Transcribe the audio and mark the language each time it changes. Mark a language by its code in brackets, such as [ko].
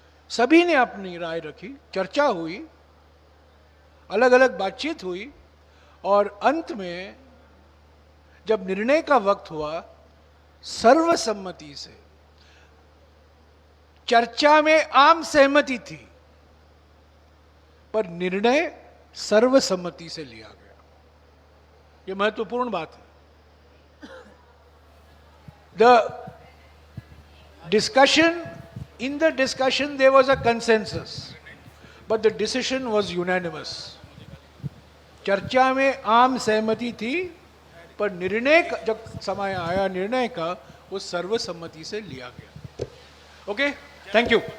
[hi] सभी ने अपनी राय रखी, चर्चा हुई, अलग अलग बातचीत हुई, और अंत में जब निर्णय का वक्त हुआ, सर्वसम्मति से, चर्चा में आम सहमति थी पर निर्णय सर्वसम्मति से लिया गया। यह महत्वपूर्ण बात है। [en] The discussion, in the discussion there was a consensus but the decision was unanimous। [hi] चर्चा में आम सहमति थी पर निर्णय जब समय आया निर्णय का, वो सर्वसम्मति से लिया गया। [en] Okay, thank you.